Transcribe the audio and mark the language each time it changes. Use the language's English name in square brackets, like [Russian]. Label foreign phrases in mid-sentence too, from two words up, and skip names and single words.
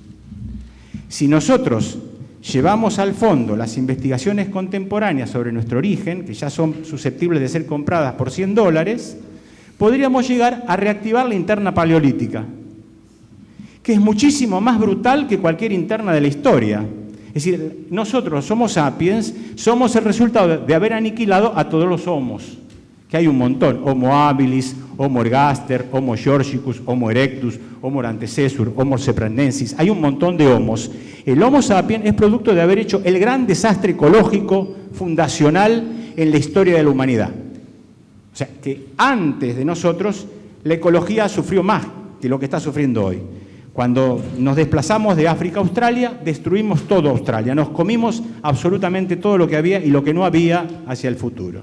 [Spanish] Si nosotros llevamos al fondo las investigaciones contemporáneas sobre nuestro origen, que ya son susceptibles de ser compradas por $100, podríamos llegar a reactivar la interna paleolítica, que es muchísimo más brutal que cualquier interna de la historia. Es decir, nosotros, Homo sapiens, somos el resultado de haber aniquilado a todos los homos, que hay un montón: Homo habilis, Homo ergaster, Homo georgicus, Homo erectus, Homo antecessor, Homo seprandensis. Hay un montón de homos. El Homo sapiens es producto de haber hecho el gran desastre ecológico fundacional en la historia de la humanidad. O sea, que antes de nosotros la ecología sufrió más que lo que está sufriendo hoy. Cuando nos desplazamos de África a Australia, destruimos todo Australia, nos comimos absolutamente todo lo que había y lo que no había hacia el futuro.